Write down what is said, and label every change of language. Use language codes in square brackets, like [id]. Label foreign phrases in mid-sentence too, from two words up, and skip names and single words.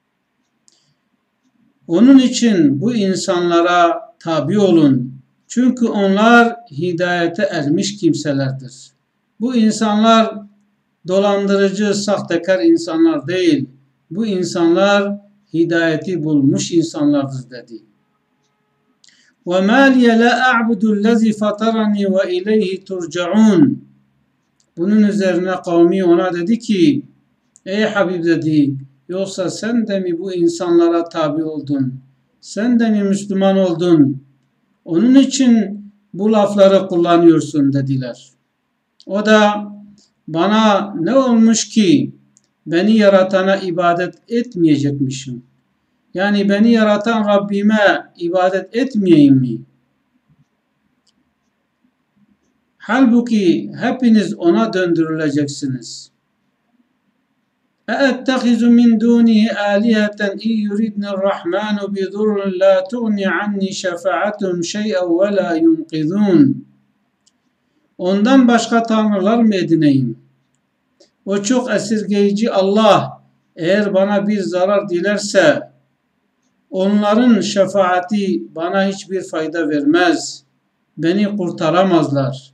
[tr] Onun için bu insanlara tabi olun. Çünkü onlar hidayete ermiş kimselerdir. Bu insanlar dolandırıcı, sahtekar insanlar değil. Bu insanlar hidayeti bulmuş insanlardır dedi. [ar] وَمَا لِيَ لَا أَعْبُدُ الَّذِي فَطَرَنِي وَإِلَيْهِ تُرْجَعُونَ [tr] Bunun üzerine kavmi ona dedi ki, ey Habib dedi, yoksa sen de mi bu insanlara tabi oldun? Sen de mi Müslüman oldun? Onun için bu lafları kullanıyorsun dediler. O da bana ne olmuş ki beni yaratana ibadet etmeyecekmişim? Yani beni yaratan Rabbime ibadet etmeyeyim mi? Halbuki hepiniz ona döndürüleceksiniz. [ar] اَاَتَّخِذُ مِنْ دُونِهِ آلِهَةً اِنْ يُرِدْنِ الرَّحْمَانُ بِضُرٍّ لَا تُغْنِ عَنِّي شَفَاعَتُهُمْ شَيْئًا وَلَا يُنْقِذُونَ [tr] Ondan başka tanrılar mı edineyim? O çok esirgeyici Allah eğer bana bir zarar dilerse onların şefaati bana hiçbir fayda vermez. Beni kurtaramazlar.